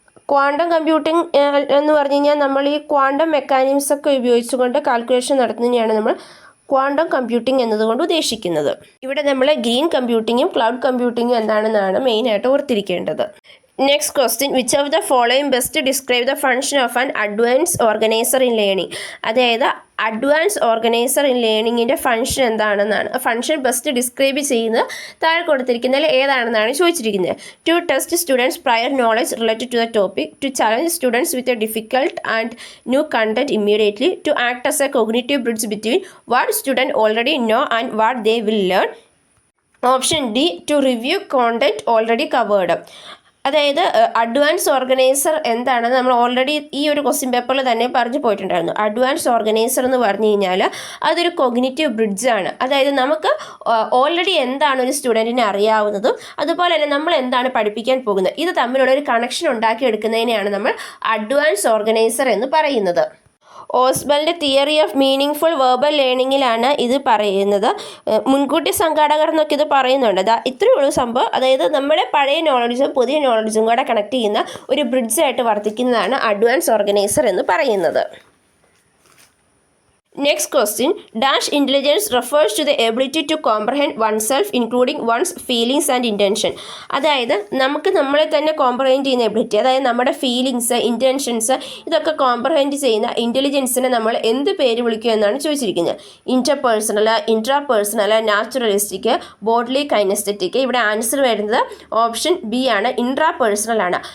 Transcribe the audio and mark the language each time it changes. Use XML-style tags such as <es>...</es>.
<ml>Quantum computing എന്ന് പറഞ്ഞു കഴിഞ്ഞാൽ നമ്മൾ ഈ ക്വാണ്ടം മെക്കാനിക്സ് ഒക്കെ ഉപയോഗിച്ചുകൊണ്ട് കാൽക്കുലേഷൻ നടത്തുന്നതിനെയാണ് നമ്മൾ ക്വാണ്ടം കമ്പ്യൂട്ടിംഗ് എന്നതുകൊണ്ട് ഉദ്ദേശിക്കുന്നത്. ഇവിടെ നമ്മൾ ഗ്രീൻ കമ്പ്യൂട്ടിങ്ങും ക്ലൗഡ് കമ്പ്യൂട്ടിങ്ങും എന്താണെന്നാണ് മെയിനായിട്ട് ഓർത്തിരിക്കേണ്ടത്.</ml> <en>Next question, which of the following best describe the function of an advanced organizer in learning?</en> <ml>അതായത് അഡ്വാൻസ് ഓർഗനൈസർ ഇൻ ലേണിങ്ങിൻ്റെ ഫംഗ്ഷൻ എന്താണെന്നാണ്. ഫംഗ്ഷൻ ബെസ്റ്റ് ഡിസ്ക്രൈബ് ചെയ്യുന്നത് താഴെ കൊടുത്തിരിക്കുന്നതിൽ ഏതാണെന്നാണ് ചോദിച്ചിരിക്കുന്നത്.</ml> <en>To test students prior knowledge related to the topic, to challenge students with a difficult and new content immediately, to act as a cognitive bridge between what student already know and what they will learn.</en> <ml>Option D,</ml> <en>To review content already covered.</en> <ml>അതായത് advance organiser എന്താണെന്ന് നമ്മൾ already ഈ ഒരു question പേപ്പറിൽ തന്നെ പറഞ്ഞു പോയിട്ടുണ്ടായിരുന്നു. Advance organiser എന്ന് പറഞ്ഞു കഴിഞ്ഞാൽ അതൊരു കോഗ്നിറ്റീവ് ബ്രിഡ്ജാണ്. അതായത് നമുക്ക് ഓൾറെഡി എന്താണ് ഒരു സ്റ്റുഡൻറ്റിനെ അറിയാവുന്നതും അതുപോലെ തന്നെ നമ്മൾ എന്താണ് പഠിപ്പിക്കാൻ പോകുന്നത് ഇത് തമ്മിലുള്ള ഒരു കണക്ഷൻ ഉണ്ടാക്കിയെടുക്കുന്നതിനെയാണ് നമ്മൾ അഡ്വാൻസ് ഓർഗനൈസർ എന്ന് പറയുന്നത്. ഓസ്ബലിൻ്റെ theory of meaning full verbal ലേണിങ്ങിലാണ് ഇത് പറയുന്നത്. മുൻകൂട്ടി സംഘാടകർ എന്നൊക്കെ ഇത് പറയുന്നുണ്ട്. ഇത്രയേ ഉള്ളൂ സംഭവം. അതായത് നമ്മുടെ പഴയ നോളജും പുതിയ നോളജും കൂടെ കണക്ട് ചെയ്യുന്ന ഒരു ബ്രിഡ്ജായിട്ട് വർത്തിക്കുന്നതാണ് അഡ്വാൻസ് ഓർഗനൈസർ എന്ന് പറയുന്നത്.</ml> <en>Next question, Dash intelligence refers to the ability to comprehend oneself including one's feelings and intention.</en> <ml>അതായത് നമുക്ക് നമ്മളെ തന്നെ കോംപ്രഹെൻഡ് ചെയ്യുന്ന എബിലിറ്റി, അതായത് നമ്മുടെ ഫീലിങ്സ്, ഇൻറ്റൻഷൻസ് ഇതൊക്കെ കോംപ്രഹെൻഡ് ചെയ്യുന്ന ഇൻ്റലിജൻസിനെ നമ്മൾ എന്ത് പേര് വിളിക്കുക എന്നാണ് ചോദിച്ചിരിക്കുന്നത്. Interpersonal, intrapersonal, naturalistic, bodily kinesthetic. ഇവിടെ ആൻസർ വരുന്നത് ഓപ്ഷൻ ബി ആണ്, ഇൻട്രാപേഴ്സണൽ ആണ്.</ml>